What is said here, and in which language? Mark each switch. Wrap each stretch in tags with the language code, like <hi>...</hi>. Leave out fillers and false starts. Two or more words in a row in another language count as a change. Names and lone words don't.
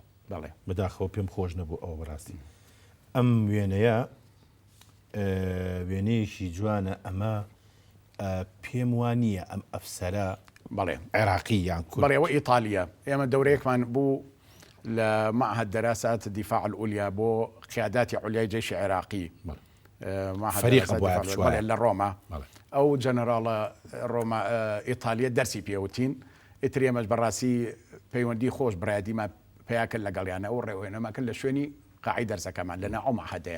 <ckb>بەڵێ بەداخەوە پێم خۆش نەبوو ئەوە بەڕاستی ئەم وێنەیە وێنەیەکی جوانە ئەمە پێم وانییە ئەم ئەفسەرە بەڵێ عێراقی یان کورد بەڵێەوە ئیتالیا ئێمە دەورەیەکمان بوو لە معهد دراسات الدفاع العليا بۆ قیاداتی عولیای جێشی عێراقی فەریق لە ڕۆما ئەو جەنەراڵە ڕۆما ئیتالیا دەرسی پێوتین ئیتر ئێمەش بەڕاستی پەیوەندی خۆش برایدیمان پێیاکرد لەگەڵیانە ئەو ڕێوێنەماکرد لە شوێنی قاعی دەرسەکەمان لەناو ئەو معهەدەیە</ckb>